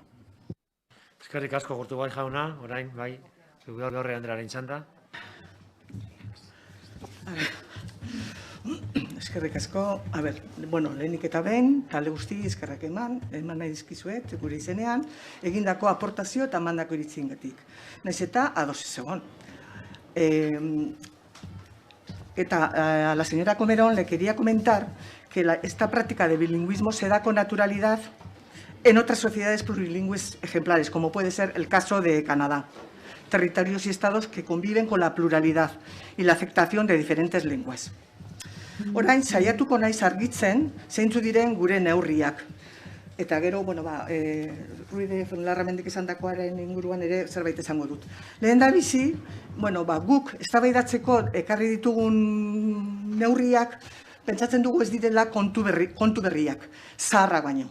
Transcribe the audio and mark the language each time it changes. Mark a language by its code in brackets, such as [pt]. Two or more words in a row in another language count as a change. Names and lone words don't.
[eu] Eskerrik asko Gortubai jauna, orain, bai, Lorre Andrearen txanda. Eskerrik asko, lehenik eta behin, talde guzti eskerrak eman nahi dizkizuet, gure izenean, egindako aportazio eta mandako iritziengatik. Naiz eta ados ez egon. [es] A la señora Comerón le quería comentar que esta práctica de bilingüismo se da con naturalidad en otras sociedades plurilingües ejemplares, como puede ser el caso de Canadá. Territorios y estados que conviven con la pluralidad y la aceptación de diferentes lenguas. [eu] Orain, saiatuko naiz argitzen, zeintzu diren gure neurriak. Eta gero, Ruiz de Larramendik esandakoaren inguruan ere zerbait esango dut. Lehen da bizi, guk eztabaidatzeko ekarri ditugun neurriak, pentsatzen dugu ez direla kontu berriak, zaharrak baino.